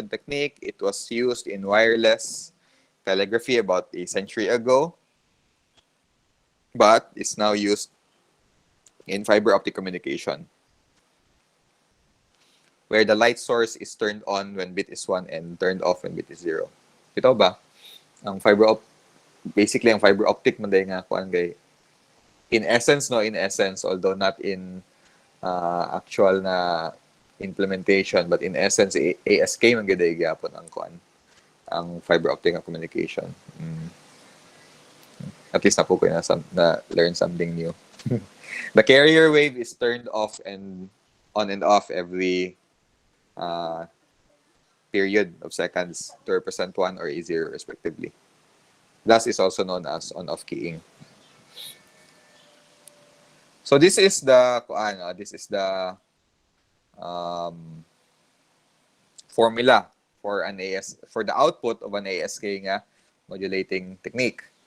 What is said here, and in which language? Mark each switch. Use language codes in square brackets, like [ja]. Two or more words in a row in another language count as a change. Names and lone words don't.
[en] It was used in wireless telegraphy about a century ago, but is now used in fiber optic communication, where the light source is turned on when bit is 1 and turned off when bit is 0. [tl] Ito ba? [hil] Basically, ang [en] fiber optic [hil] man dahil nga kuan kay [en] in essence, although not in actual [hil] na [en] implementation, but in essence, [hil] ASK man gid gyapon ang kuan, ang [en] fiber optic [hil] na communication. [en] At least [hil] na po ko na [en] learn something new. The carrier wave is turned off and on and off every period of seconds to represent 1 or a 0 respectively. Thus is also known as on-off keying. So this is the formula for the output of an ASK nga modulating technique.